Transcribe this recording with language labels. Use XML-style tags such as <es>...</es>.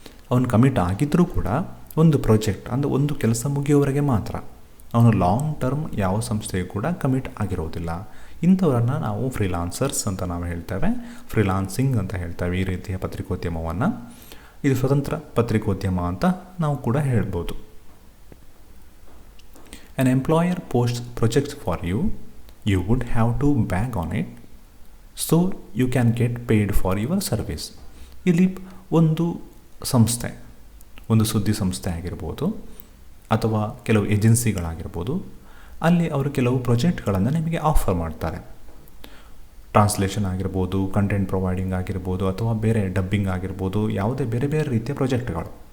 <kn>ಅವನು ಕಮಿಟ್ ಆಗಿದ್ದರೂ ಕೂಡ ಒಂದು ಪ್ರಾಜೆಕ್ಟ್ ಅಂದರೆ ಒಂದು ಕೆಲಸ ಮುಗಿಯೋವರೆಗೆ ಮಾತ್ರ. ಅವನು ಲಾಂಗ್ ಟರ್ಮ್ ಯಾವ ಸಂಸ್ಥೆಗೂ ಕೂಡ ಕಮಿಟ್ ಆಗಿರೋದಿಲ್ಲ. ಇಂಥವರನ್ನು ನಾವು ಫ್ರೀಲಾನ್ಸರ್ಸ್ ಅಂತ ನಾವು ಹೇಳ್ತೇವೆ, ಫ್ರೀಲಾನ್ಸಿಂಗ್ ಅಂತ ಹೇಳ್ತೇವೆ ಈ ರೀತಿಯ ಪತ್ರಿಕೋದ್ಯಮವನ್ನು. ಇದು ಸ್ವತಂತ್ರ ಪತ್ರಿಕೋದ್ಯಮ ಅಂತ ನಾವು ಕೂಡ ಹೇಳ್ಬೋದು.</kn> <en>An employer posts projects for you. You would have to bag on it so you can get paid for your service.</en> <kn>ಇಲ್ಲಿ ಒಂದು ಸಂಸ್ಥೆ, ಒಂದು ಸುದ್ದಿ ಸಂಸ್ಥೆ ಆಗಿರ್ಬೋದು ಅಥವಾ ಕೆಲವು ಏಜೆನ್ಸಿಗಳಾಗಿರ್ಬೋದು, ಅಲ್ಲಿ ಅವರು ಕೆಲವು ಪ್ರಾಜೆಕ್ಟ್ಗಳನ್ನು ನಿಮಗೆ ಆಫರ್ ಮಾಡ್ತಾರೆ. ಟ್ರಾನ್ಸ್ಲೇಷನ್ ಆಗಿರ್ಬೋದು, ಕಂಟೆಂಟ್ ಪ್ರೊವೈಡಿಂಗ್ ಆಗಿರ್ಬೋದು, ಅಥವಾ ಬೇರೆ ಡಬ್ಬಿಂಗ್ ಆಗಿರ್ಬೋದು, ಯಾವುದೇ ಬೇರೆ ಬೇರೆ ರೀತಿಯ ಪ್ರಾಜೆಕ್ಟ್ಗಳು.</kn>